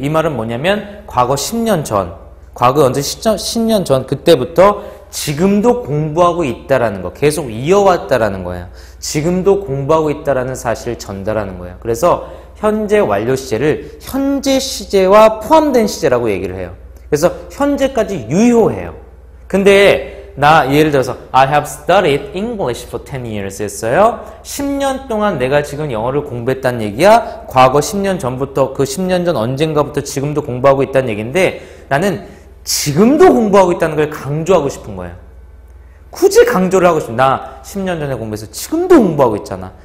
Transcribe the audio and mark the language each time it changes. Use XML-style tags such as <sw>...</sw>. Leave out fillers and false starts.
<ko>이 말은 뭐냐면 과거 10년 전, 과거 언제 시점 10년 전 그때부터 지금도 공부하고 있다라는 거, 계속 이어왔다라는 거예요. 지금도 공부하고 있다라는 사실을 전달하는 거예요. 그래서 현재 완료 시제를 현재 시제와 포함된 시제라고 얘기를 해요. 그래서 현재까지 유효해요. 근데 나 예를 들어서</ko> <en>I have studied English for 10 years</en> <ko>했어요. 10년 동안 내가 지금 영어를 공부했다는 얘기야. 과거 10년 전부터 그 10년 전 언젠가부터 지금도 공부하고 있다는 얘기인데 나는 지금도 공부하고 있다는 걸 강조하고 싶은 거예요. 굳이 강조를 하고 싶어. 나 10년 전에 공부해서 지금도 공부하고 있잖아.</ko>